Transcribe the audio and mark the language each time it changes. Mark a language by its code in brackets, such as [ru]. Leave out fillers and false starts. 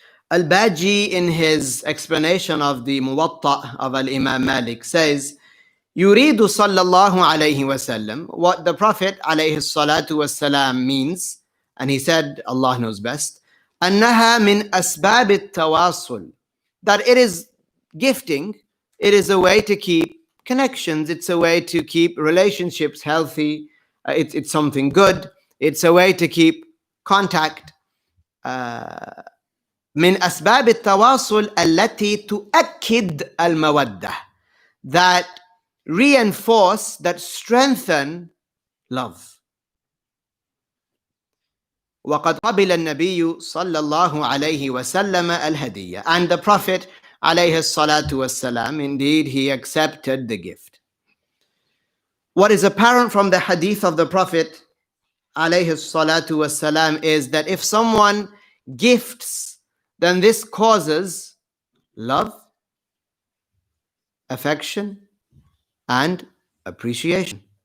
[en] Al-Baji, in his explanation of the Muwatta of Al-Imam Malik, says, [ar] Yuridu sallallahu alayhi wasallam, [en] what the Prophet alayhi salatu wasalam means, and he said, Allah knows best, [ar] annaha min asbab at-tawasul, [en] that it is gifting, it is a way to keep connections, it's a way to keep relationships healthy, it's something good, it's a way to keep contact. [ar] من أسباب التواصل التي تؤكد المودة, [en] that reinforce, that strengthen love. [ar] وقد قبل النبي صلى الله عليه وسلم الهدية, [en] and the Prophet [ar] عليه الصلاة والسلام, [en] indeed he accepted the gift. What is apparent from the hadith of the Prophet عليه الصلاة والسلام is that if someone gifts, then this causes love, affection, and appreciation.